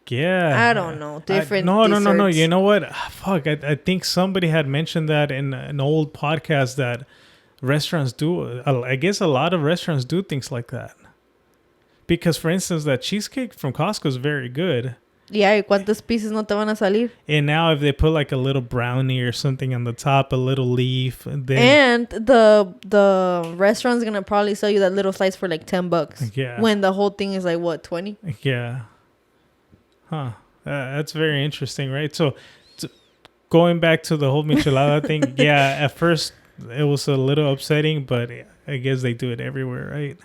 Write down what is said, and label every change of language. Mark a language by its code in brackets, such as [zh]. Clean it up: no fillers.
[en] Yeah. I don't know. Different No. desserts. You know what? Fuck. I think somebody had mentioned that in an old podcast that restaurants do. I guess a lot of restaurants do things like that. Because, for instance, that cheesecake from Costco is very good. [es] Yeah, ¿y cuántos pieces no te van a salir? [en] And now if they put like a little brownie or something on the top, a little leaf. Then and the restaurant's going to probably sell you that little slice for like $10. Yeah. When the whole thing is like, what, 20? Yeah. Huh. That's very interesting, right? So going back to the whole michelada thing, yeah, at first it was a little upsetting, but I guess they do it everywhere, right?